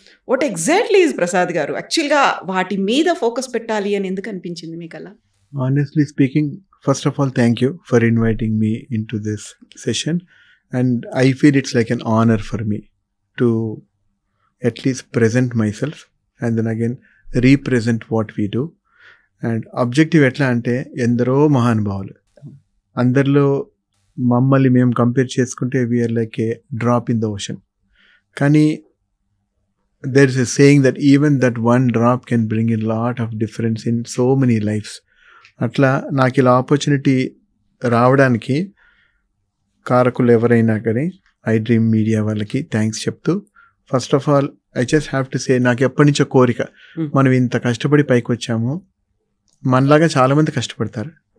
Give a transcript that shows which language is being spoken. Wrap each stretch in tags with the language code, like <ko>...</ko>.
<en>what exactly is</en> <te>Prasad గారు యాక్చువల్గా వాటి మీద ఫోకస్ పెట్టాలి అని ఎందుకు అనిపించింది మీకు అలా?</te> <en>Honestly speaking, first of all, thank you for inviting me into this session, and I feel it's like an honor for me to at least present myself and then again represent what we do. And objective</en> <te>ఎట్లా అంటే ఎందరో మహానుభావులు, అందరిలో మమ్మల్ని మేము compare చేసుకుంటే</te> <en>We are like a drop in the ocean.</en> <te>కానీ</te> <en>there is a saying that even that one drop can bring a lot of difference in so many lives.</en> <te>అట్లా నాకు ఇలా ఆపర్చునిటీ రావడానికి కారకులు ఎవరైనా కానీ ఐ డ్రీమ్ మీడియా వాళ్ళకి థ్యాంక్స్ చెప్తూ,</te> <en>first of all I just have to say,</en> <te>నాకు ఎప్పటి నుంచో కోరిక, మనం ఇంత కష్టపడి పైకి వచ్చాము, మనలాగా చాలామంది కష్టపడతారు,</te>